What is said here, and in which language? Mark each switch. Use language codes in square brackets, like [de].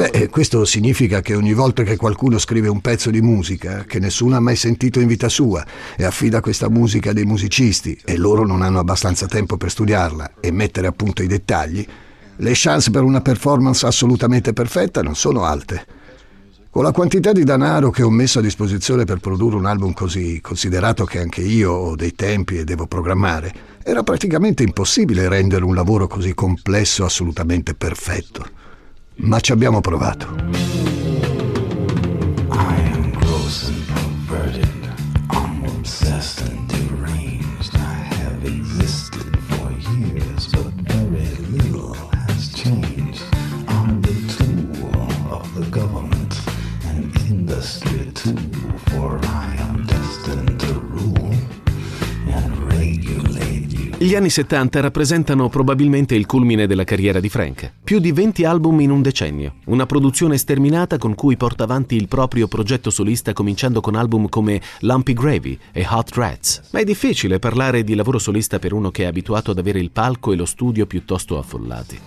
[it] Questo significa che ogni volta che qualcuno scrive un pezzo di musica che nessuno ha mai sentito in vita sua e affida questa musica a dei musicisti e loro non hanno abbastanza tempo per studiarla e mettere a punto i dettagli, le chance per una performance assolutamente perfetta non sono alte. Con la quantità di denaro che ho messo a disposizione per produrre un album così, considerato che anche io ho dei tempi e devo programmare, era praticamente impossibile rendere un lavoro così complesso assolutamente perfetto. Ma ci abbiamo provato. [en] I am gross and perverted. I'm obsessed and deranged. I have existed for years, but very little. I'm the tool of the government and industry too, for I am destined to rule and regulate you. [it] Gli anni 70 rappresentano probabilmente il culmine della carriera di Frank. Più di 20 album in un decennio, una produzione sterminata con cui porta avanti il proprio progetto solista, cominciando con album come Lumpy Gravy e Hot Rats. Ma è difficile parlare di lavoro solista per uno che è abituato ad avere il palco e lo studio piuttosto affollati.